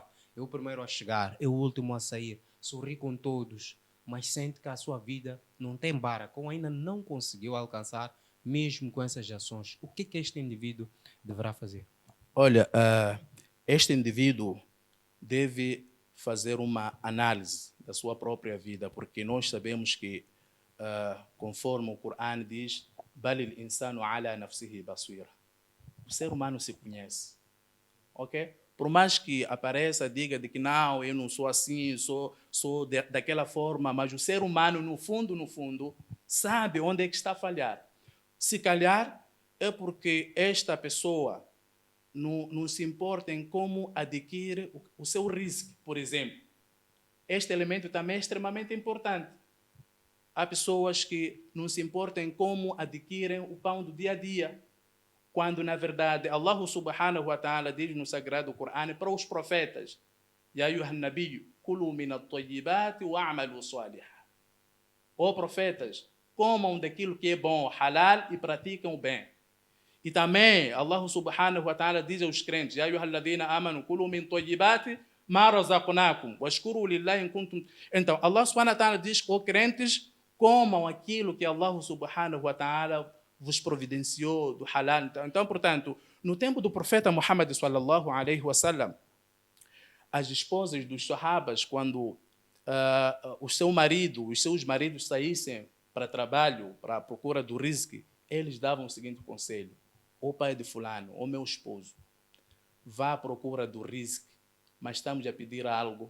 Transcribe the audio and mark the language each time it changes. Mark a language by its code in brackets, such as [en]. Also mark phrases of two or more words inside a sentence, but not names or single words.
[pt] Eu o primeiro a chegar, eu o último a sair, sorri com todos, mas sente que a sua vida não tem baraka, ou ainda não conseguiu alcançar, mesmo com essas ações. O que este indivíduo deverá fazer? Olha, este indivíduo deve fazer uma análise da sua própria vida, porque nós sabemos que, conforme o Corão diz, [ar] بل الإنسان على نفسه بصيرة. [pt] O ser humano se conhece, ok? Por mais que apareça, diga de que não, eu não sou assim, sou daquela forma, mas o ser humano, no fundo, sabe onde é que está a falhar. Se calhar é porque esta pessoa não se importa em como adquirir o seu risco, por exemplo. Este elemento também é extremamente importante. Há pessoas que não se importam em como adquirem o pão do dia a dia, quando, na verdade, [ar] الله سبحانه وتعالى [pt] diz no Sagrado Corão para os profetas: [ar] يا أيها النبي كلوا من الطيبات واعملوا صالحا. [pt] Ó profetas, comam daquilo que é bom, halal, e praticam o bem. E também [ar] الله سبحانه وتعالى [pt] diz aos crentes: [ar] يا أيها الذين آمنوا كلوا من طيبات ما رزقناكم واشكروا لله إن كنتم. [pt] Então, [ar] الله سبحانه وتعالى [pt] diz: ó crentes, comam aquilo que [ar] الله سبحانه وتعالى [pt] vos providenciou do halal. Então, portanto, no tempo do profeta Muhammad [ar] صلى الله عليه وسلم, [pt] as esposas dos sahabas, quando os seus maridos saíssem para trabalho, para a procura do rizq, eles davam o seguinte conselho: ó pai de fulano, ó meu esposo, vá à procura do rizq, mas estamos a pedir algo.